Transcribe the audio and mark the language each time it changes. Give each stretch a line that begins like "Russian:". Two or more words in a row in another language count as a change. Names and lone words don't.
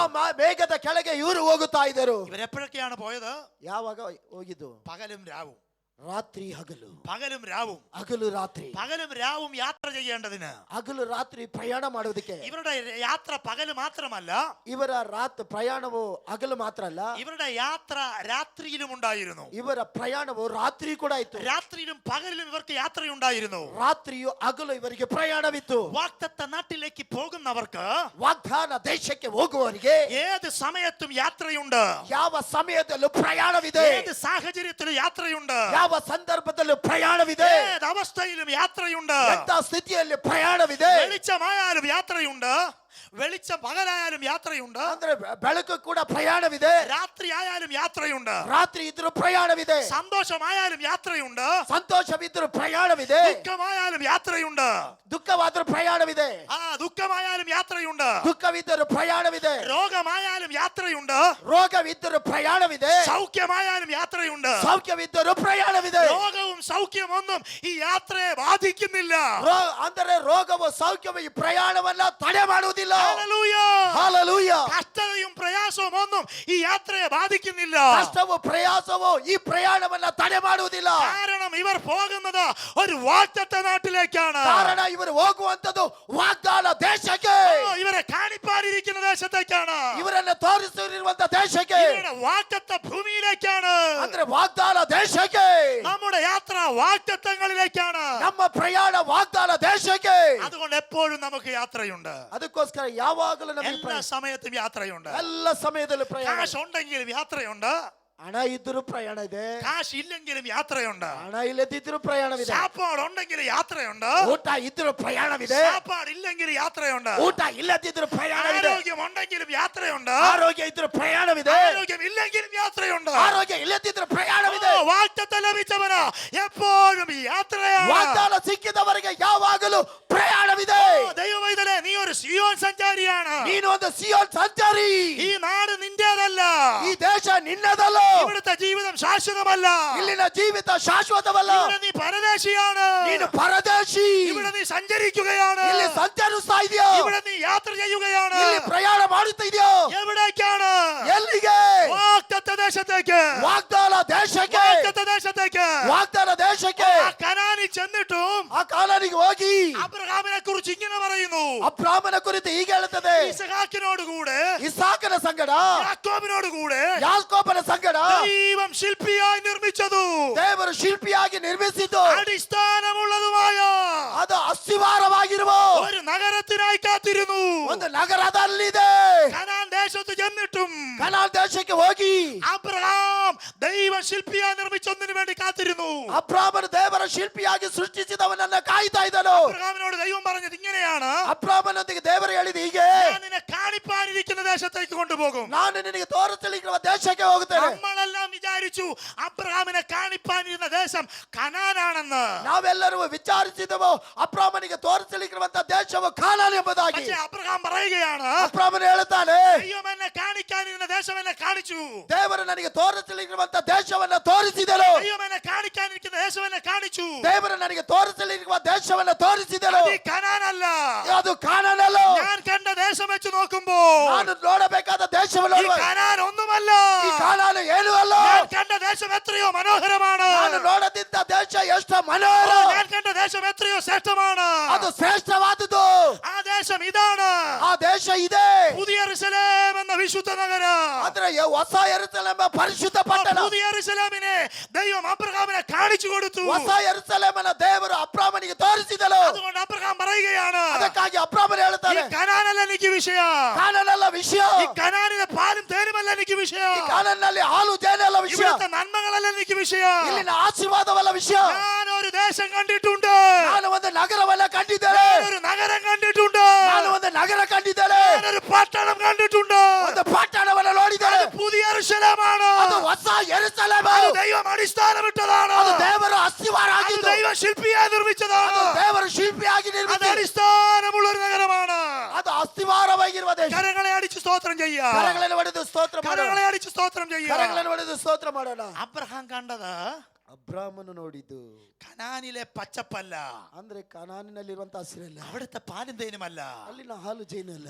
Kannada: ಮೇಘದ ಕೆಳಗೆ ಇವರು ಹೋಗುತ್ತಾ ಇದ್ದರು.
Malayalam: ഇവരെപ്പോഴൊക്കെയാണ് പോയത്?
Kannada: ಯಾವಾಗ ಹೋಗಿದ್ದು?
Malayalam: പകലും രാവും.
Kannada: ರಾತ್ರಿ ಹಗಲು,
Malayalam: പകലും രാവും.
Kannada: ಹಗಲು ರಾತ್ರಿ,
Malayalam: പകലും രാവും യാത്ര ചെയ്യേണ്ടതിന്
Kannada: ಹಗಲು ರಾತ್ರಿ ಪ್ರಯಾಣ ಮಾಡುವುದಕ್ಕೆ.
Malayalam: ഇവരുടെ യാത്ര പകല് മാത്രമല്ല,
Kannada: ಇವರ ಪ್ರಯಾಣವು ಹಗಲು ಮಾತ್ರ ಅಲ್ಲ,
Malayalam: ഇവരുടെ യാത്ര രാത്രിയിലും ഉണ്ടായിരുന്നു.
Kannada: ಇವರ ಪ್ರಯಾಣವು ರಾತ್ರಿ ಕೂಡ ಇತ್ತು.
Malayalam: രാത്രിയിലും പകലിലും ഇവർക്ക് യാത്രയുണ്ടായിരുന്നു.
Kannada: ರಾತ್ರಿಯು ಹಗಲು ಇವರಿಗೆ ಪ್ರಯಾಣವಿತ್ತು.
Malayalam: വാഗ്ദത്ത നാട്ടിലേക്ക് പോകുന്നവർക്ക്
Kannada: ವಾಗ್ದಾನ ದೇಶಕ್ಕೆ ಹೋಗುವವರಿಗೆ
Malayalam: ഏത് സമയത്തും യാത്രയുണ്ട്.
Kannada: ಯಾವ ಸಮಯದಲ್ಲೂ ಪ್ರಯಾಣವಿದೆ.
Malayalam: ഏത് സാഹചര്യത്തിലും യാത്രയുണ്ട്.
Kannada: ಯಾವ ಸಂದರ್ಭದಲ್ಲೂ ಪ್ರಯಾಣವಿದೆ.
Malayalam: ഏത് അവസ്ഥയിലും യാത്രയുണ്ട്.
Kannada: ಎಂತ ಸ್ಥಿತಿಯಲ್ಲಿ ಪ್ರಯಾಣವಿದೆ.
Malayalam: വെളിച്ചമായാലും യാത്രയുണ്ട്, വെളിച്ചം പകലായാലും യാത്രയുണ്ട്,
Kannada: ಅಂದ್ರೆ ಬೆಳಕು ಕೂಡ ಪ್ರಯಾಣವಿದೆ.
Malayalam: രാത്രി ആയാലും യാത്രയുണ്ട്,
Kannada: ರಾತ್ರಿ ಇದ್ರೂ ಪ್ರಯಾಣವಿದೆ.
Malayalam: സന്തോഷമായാലും യാത്രയുണ്ട്,
Kannada: ಸಂತೋಷವಿದ್ರೂ ಪ್ರಯಾಣವಿದೆ.
Malayalam: ദുഃഖമായാലും യാത്രയുണ്ട്.
Kannada: ದುಃಖವಾದ್ರೂ ಪ್ರಯಾಣವಿದೆ.
Malayalam: ദുഃഖമായാലും യാത്രയുണ്ട്,
Kannada: ದುಃಖವಿದ್ದರೂ ಪ್ರಯಾಣವಿದೆ.
Malayalam: രോഗമായാലും യാത്രയുണ്ട്,
Kannada: ರೋಗವಿದ್ದರೂ ಪ್ರಯಾಣವಿದೆ.
Malayalam: സൗഖ്യമായാലും യാത്രയുണ്ട്.
Kannada: ಸೌಖ್ಯವಿದ್ದರೂ ಪ್ರಯಾಣವಿದೆ.
Malayalam: രോഗവും സൗഖ്യമൊന്നും ഈ യാത്രയെ ബാധിക്കുന്നില്ല.
Kannada: ಅಂದರೆ ರೋಗವು ಸೌಖ್ಯವು ಈ ಪ್ರಯಾಣವನ್ನ ತಡೆ ಮಾಡುವುದಿಲ್ಲ.
Malayalam: ഹല്ലേലൂയ.
Kannada: ಹಾಲೆಲೂಯಾ.
Malayalam: കഷ്ടതയും പ്രയാസവും ഒന്നും ഈ യാത്രയെ ബാധിക്കുന്നില്ല.
Kannada: ಕಷ್ಟವು ಪ್ರಯಾಸವು ಈ ಪ್ರಯಾಣವನ್ನ ತಡೆ ಮಾಡುವುದಿಲ್ಲ.
Malayalam: കാരണം ഇവർ പോകുന്നത് ഒരു വാഗ്ദത്ത നാട്ടിലേക്കാണ്.
Kannada: ಕಾರಣ ಇವರು ಹೋಗುವಂತದ್ದು ವಾಗ್ದಾನ ದೇಶಕ್ಕೆ.
Malayalam: ഇവരെ കാണിപ്പാനിരിക്കുന്നത് ദേശത്തേക്കാണ്,
Kannada: ಇವರನ್ನ ತೋರಿಸಿರುವಂತ ದೇಶಕ್ಕೆ,
Malayalam: ഇവരുടെ വാഗ്ദത്ത ഭൂമിയിലേക്കാണ്.
Kannada: ಅಂದ್ರೆ ವಾಗ್ದಾನ ದೇಶಕ್ಕೆ,
Malayalam: നമ്മുടെ യാത്ര വാഗ്ദത്തങ്ങളിലേക്കാണ്.
Kannada: ನಮ್ಮ ಪ್ರಯಾಣ ವಾಗ್ದಾನ ದೇಶಕ್ಕೆ.
Malayalam: അതുകൊണ്ട് എപ്പോഴും നമുക്ക് യാത്രയുണ്ട്,
Kannada: ಅದಕ್ಕೋಸ್ಕರ ಯಾವಾಗಲೂ ನಮಗೆ
Malayalam: എല്ലാ സമയത്തും യാത്രയുണ്ട്.
Kannada: ಎಲ್ಲ ಸಮಯದಲ್ಲಿ ಪ್ರಯಾಣ.
Malayalam: കാശ് ഉണ്ടെങ്കിലും യാത്രയുണ്ട്,
Kannada: ಹಣ ಇದ್ರೂ ಪ್ರಯಾಣ ಇದೆ,
Malayalam: കാശ് ഇല്ലെങ്കിലും യാത്രയുണ്ട്.
Kannada: ಹಣ ಇಲ್ಲದಿದ್ರೂ ಪ್ರಯಾಣವಿದೆ,
Malayalam: സാപ്പാട് ഉണ്ടെങ്കിലും യാത്രയുണ്ട്,
Kannada: ಊಟ ಇದ್ರೂ ಪ್ರಯಾಣವಿದೆ,
Malayalam: സാപ്പാട് ഇല്ലെങ്കിലും യാത്രയുണ്ട്.
Kannada: ಊಟ ಇಲ್ಲದಿದ್ರೂ ಪ್ರಯಾಣವಿದೆ,
Malayalam: ആരോഗ്യം ഉണ്ടെങ്കിലും യാത്രയുണ്ട്,
Kannada: ಆರೋಗ್ಯ ಇದ್ರೂ ಪ್ರಯಾಣವಿದೆ,
Malayalam: ആരോഗ്യം ഇല്ലെങ്കിലും യാത്രയുണ്ട്.
Kannada: ಆರೋಗ್ಯ ಇಲ್ಲದಿದ್ರೂ ಪ್ರಯಾಣವಿದೆ.
Malayalam: വാഗ്ദത്തം ലഭിച്ചവന് എപ്പോഴും യാത്രയാണ്.
Kannada: ವಾಗ್ದಾನ ಸಿಕ್ಕಿದವರಿಗೆ ಯಾವಾಗಲೂ ಪ್ರಯಾಣವಿದೆ.
Malayalam: ദൈവമൈതലേ, നീ ഒരു സിയോൻ സഞ്ചാരിയാണ്.
Kannada: ನೀನು ಒಂದು ಸಿಯೋನ್ ಸಂಚಾರಿ.
Malayalam: ഈ നാട് നിന്റേതല്ല,
Kannada: ಈ ದೇಶ ನಿನ್ನದಲ್ಲ,
Malayalam: ഇവിടുത്തെ ജീവിതം ശാശ്വതമല്ല.
Kannada: ಇಲ್ಲಿನ ಜೀವಿತ ಶಾಶ್ವತವಲ್ಲ.
Malayalam: ഇവിടെ നീ പരദേശിയാണ്,
Kannada: ನೀನು ಪರದೇಶಿ.
Malayalam: ഇവിടെ നീ സഞ്ചരിക്കുകയാണ്,
Kannada: ಇಲ್ಲಿ ಸಂಚರಿಸ್ತಾ ಇದೆಯೋ,
Malayalam: ഇവിടെ നീ യാത്ര ചെയ്യുകയാണ്.
Kannada: ಇಲ್ಲಿ ಪ್ರಯಾಣ ಮಾಡುತ್ತಾ ಇದೆಯೋ,
Malayalam: എവിടേക്കാണ്?
Kannada: ಎಲ್ಲಿಗೆ?
Malayalam: വാഗ്ദത്ത ദേശത്തേക്ക്,
Kannada: ವಾಗ್ದಾನ ದೇಶಕ್ಕೆ,
Malayalam: വാഗ്ദത്ത ദേശത്തേക്ക്.
Kannada: ವಾಗ್ದಾನ ದೇಶಕ್ಕೆ.
Malayalam: ആ കനാനിൽ ചെന്നിട്ടും
Kannada: ಆ ಕಾನಾನಿಗೆ ಹೋಗಿ
Malayalam: അബ്രഹാമിനെ കുറിച്ച് ഇങ്ങനെ പറയുന്നു,
Kannada: ಅಬ್ರಾಮನ ಕುರಿತು ಹೀಗೆ ಹೇಳುತ್ತದೆ,
Malayalam: ഇസഹാക്കിനോട് കൂടെ
Kannada: ಇಸಾಕನ ಸಂಗಡ,
Malayalam: യാക്കോബിനോട് കൂടെ
Kannada: ಯಾಕೋಬನ ಸಂಗಡ
Malayalam: ദൈവം ശില്പിയായി നിർമ്മിച്ചതു,
Kannada: ದೇವರು ಶಿಲ್ಪಿಯಾಗಿ ನಿರ್ಮಿಸಿದ್ದು,
Malayalam: അടിസ്ഥാനമുള്ളതുമായ
Kannada: ಅದು ಅಸ್ಥಿವಾರವಾಗಿರುವ
Malayalam: ഒരു നഗരത്തിനായി കാത്തിരുന്നു.
Kannada: ಒಂದು ನಗರದಲ್ಲಿದೆ.
Malayalam: കനാൻ ദേശത്ത് ചെന്നിട്ടും
Kannada: ಕನಾನ್ ದೇಶಕ್ಕೆ ಹೋಗಿ
Malayalam: അബ്രഹാം ദൈവം ശില്പിയായി നിർമ്മിച്ചൊന്നിനു വേണ്ടി കാത്തിരുന്നു.
Kannada: ಅಬ್ರಾಮನು ದೇವರ ಶಿಲ್ಪಿಯಾಗಿ ಸೃಷ್ಟಿಸಿದವನನ್ನ ಕಾಯ್ತಾ ಇದ್ದನು.
Malayalam: അബ്രഹാമിനോട് ദൈവം പറഞ്ഞത് ഇങ്ങനെയാണ്,
Kannada: ಅಬ್ರಾಮನೊಂದಿಗೆ ದೇವರು ಹೇಳಿದ ಹೀಗೆ,
Malayalam: ഞാൻ നിന്നെ കാണിപ്പാനിരിക്കുന്ന ദേശത്തേക്ക് കൊണ്ടുപോകും.
Kannada: ನಾನು ನಿನಗೆ ತೋರಿಸಲಿರುವ ದೇಶಕ್ಕೆ ಹೋಗುತ್ತೇನೆ.
Malayalam: നമ്മളെല്ലാം വിചാരിച്ചു അബ്രഹാമിനെ കാണിപ്പാനിരുന്ന ദേശം കനാനാണെന്ന്.
Kannada: ನಾವೆಲ್ಲರೂ ವಿಚಾರಿಸಿದೆವು ಅಬ್ರಾಮನಿಗೆ ತೋರಿಸಲಿರುವಂತ ದೇಶವು ಕಾನಾನ್ ಎಂಬುದಾಗಿ.
Malayalam: പക്ഷേ അബ്രഹാം പറയുകയാണ്,
Kannada: ಅಬ್ರಾಮನು ಹೇಳುತ್ತಾನೆ,
Malayalam: ദൈവം എന്നെ കാണിക്കാനിരുന്ന ദേശം എന്നെ കാണിച്ചു.
Kannada: ದೇವರು ನನಗೆ ತೋರಿಸಲಿರುವಂತ ದೇಶವನ್ನ ತೋರಿಸಿದನು.
Malayalam: ദൈവം എന്നെ കാണിക്കാനിരിക്കുന്ന ദേശം എന്നെ കാണിച്ചു.
Kannada: ದೇವರು ನನಗೆ ತೋರಿಸಲಿರುವ ದೇಶವನ್ನ ತೋರಿಸಿದನು.
Malayalam: അത് ഈ കനാനല്ല.
Kannada: ಅದು ಕಾನಾನಲ್ಲ.
Malayalam: ഞാൻ കണ്ട ദേശം വെച്ച് നോക്കുമ്പോ
Kannada: ನಾನು ನೋಡಬೇಕಾದ ದೇಶವನ್ನು
Malayalam: ഈ കനാൻ ഒന്നുമല്ല.
Kannada: ಈ ಕಾನಾನು ಏನೂ ಅಲ್ಲ.
Malayalam: ഞാൻ കണ്ട ദേശം എത്രയോ മനോഹരമാണ്.
Kannada: ನಾನು ನೋಡದಿದ್ದ ದೇಶ ಎಷ್ಟು ಮನೋಹರ.
Malayalam: ഞാൻ കണ്ട ദേശം എത്രയോ ശ്രേഷ്ഠമാണ്.
Kannada: ಅದು ಶ್ರೇಷ್ಠವಾದುದು.
Malayalam: ആ ദേശം ഇതാണ്,
Kannada: ಆ ದೇಶ ಇದೆ.
Malayalam: പുതിയ യെരൂശലേം എന്ന വിശുദ്ധ നഗരം.
Kannada: ಅಂದ್ರೆ ಹೊಸ ಯೆರೂಸಲೇಮ್ ಪರಿಶುದ್ಧ ಪಟ್ಟಣ.
Malayalam: പുതിയ യെരൂശലേമിനെ ദൈവം അബ്രഹാമിനെ കാണിച്ചു കൊടുത്തു.
Kannada: ಹೊಸ ಯೆರೂಸಲೇಮನ್ನ ದೇವರು ಅಬ್ರಾಮನಿಗೆ ತೋರಿಸಿದನು.
Malayalam: അതുകൊണ്ട് അബ്രഹാം പറയുകയാണ്,
Kannada: ಅದಕ್ಕಾಗಿ ಅಬ್ರಾಮನು
Malayalam: ഈ
Kannada: ಹೇಳ್ತಾನೆ,
Malayalam: കനാനല്ല എനിക്ക് വിഷയം,
Kannada: ಕಾನಾನಲ್ಲ ವಿಷಯ.
Malayalam: ഈ കനാനിലെ പാലും തേനുമല്ല എനിക്ക് വിഷയം,
Kannada: ಈ ಕಾನಾನಲ್ಲಿ ಹಾಲು ಜೇನಲ್ಲ ವಿಷಯ.
Malayalam: ഇവിടുത്തെ നന്മകളല്ല എനിക്ക് വിഷയം.
Kannada: ಇಲ್ಲಿನ ಆಶೀರ್ವಾದವಲ್ಲ ವಿಷಯ.
Malayalam: ഞാൻ ഒരു ദേശം കണ്ടിട്ടുണ്ട്,
Kannada: ನಾನು ಒಂದು ನಗರವನ್ನ ಕಂಡಿದ್ದೇನೆ.
Malayalam: ഒരു നഗരം കണ്ടിട്ടുണ്ട്,
Kannada: ನಾನು ಒಂದು ನಗರ ಕಂಡಿದ್ದೇನೆ.
Malayalam: ഞാനൊരു പട്ടണം കണ്ടിട്ടുണ്ട്.
Kannada: ಒಂದು ಪಟ್ಟಣವನ್ನ ನೋಡಿದ್ದೇನೆ.
Malayalam: പുതിയ യെരൂശലേമാണ്.
Kannada: ಅದು ಹೊಸ ಯೆರೂಸಲೇಮ್.
Malayalam: അത് ദൈവം അടിസ്ഥാനമിട്ടതാണ്.
Kannada: ಅದು ದೇವರು ಅಸ್ಥಿವಾರ
Malayalam: അത്
Kannada: ಆಗಿದ್ದು.
Malayalam: ദൈവം ശില്പിയായി നിർമ്മിച്ചതാണ്.
Kannada: ಅದು ದೇವರು ಶಿಲ್ಪಿಯಾಗಿ
Malayalam: അത്
Kannada: ನಿರ್ಮಿಸಿ.
Malayalam: അടിസ്ഥാനമുള്ള ഒരു നഗരമാണ്.
Kannada: ಅದು ಅಸ್ಥಿವಾರವಾಗಿರುವ ದೇಶ.
Malayalam: കരങ്ങളെ അടിച്ച് സ്തോത്രം ചെയ്യാം,
Kannada: ಕರಗಳನ್ನು ಹೊಡೆದು ಸ್ತೋತ್ರ ಮಾಡೋಣ.
Malayalam: കരങ്ങളെ അടിച്ച് സ്തോത്രം ചെയ്യാം.
Kannada: ಕರಗಳನ್ನು ಹೊಡೆದು ಸ್ತೋತ್ರ ಮಾಡೋಣ.
Malayalam: അബ്രഹാം കണ്ടത്
Kannada: ಅಬ್ರಾಮನು ನೋಡಿದ್ದು
Malayalam: കനാനിലെ പച്ചപ്പല്ല,
Kannada: ಅಂದ್ರೆ ಕಾನಾನಿನಲ್ಲಿರುವಂತ ಹಸಿರಲ್ಲ,
Malayalam: അവിടുത്തെ പാലും തേനുമല്ല.
Kannada: ಅಲ್ಲಿನ ಹಾಲು ಜೇನಲ್ಲ.